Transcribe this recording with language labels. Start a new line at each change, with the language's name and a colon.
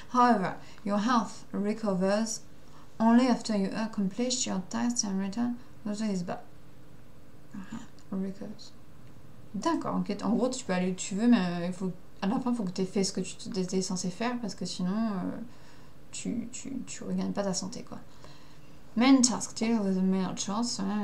English: However, your health recovers only after you accomplish your tasks and return to this bar.
French: Recovers. D'accord, ok. En gros, tu peux aller où tu veux, mais à la fin, il faut que tu aies fait ce que tu étais censé faire, parce que sinon, tu regagnes pas ta santé, quoi.
English: Main task, deal with the mail charts.